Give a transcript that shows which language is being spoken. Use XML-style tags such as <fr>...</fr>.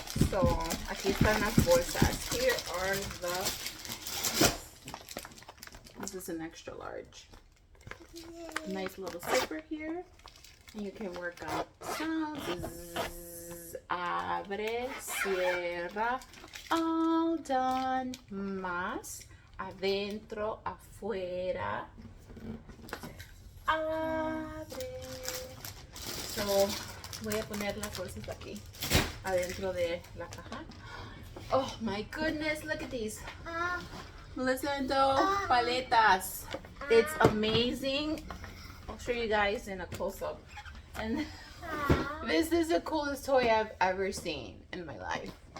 <es>So, aquí están las bolsas.</es> <en>Here are this is an extra large. Nice little zipper here. And you can work out sounds.</en> <es>Zzz, abre, cierra,</es> <en>all done,</en> <es>más. Adentro, afuera, abre. So, voy a poner las bolsas aquí, adentro de la caja.</es> <en>Oh my goodness, look at these. Listen to paletas. It's amazing. I'll show you guys in a close-up. And this is the coolest toy I've ever seen in my life.</en>